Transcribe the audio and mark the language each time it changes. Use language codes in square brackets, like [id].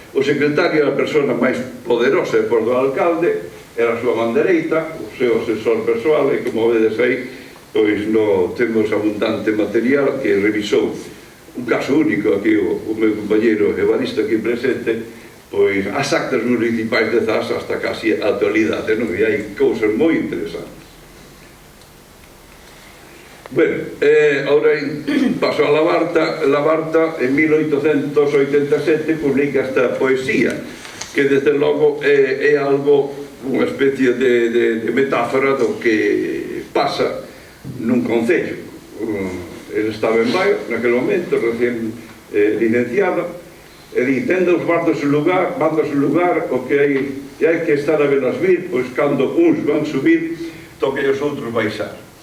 [gl] O secretario era a persona máis poderosa depois do alcalde, era a súa man dereita, o seu asesor persoal, e como vedes aí, pois temos abundante material que revisou un caso único aquí o meu compañeiro Evaristo aquí presente, pois as actas municipais de Zas hasta casi a actualidade, non? E hai cousas moi interesantes. [es] Bueno, ahora paso a Labarta. [gl] Labarta en 1887 publica esta poesía que desde logo é algo, unha especie de metáfora do que pasa nun concello. Ele estaba en Baio naquele momento, recén licenciado, e di, tendo os bardos en lugar, o que hai que estar a velas vir, pois cando uns van subir, toque os outros baixar.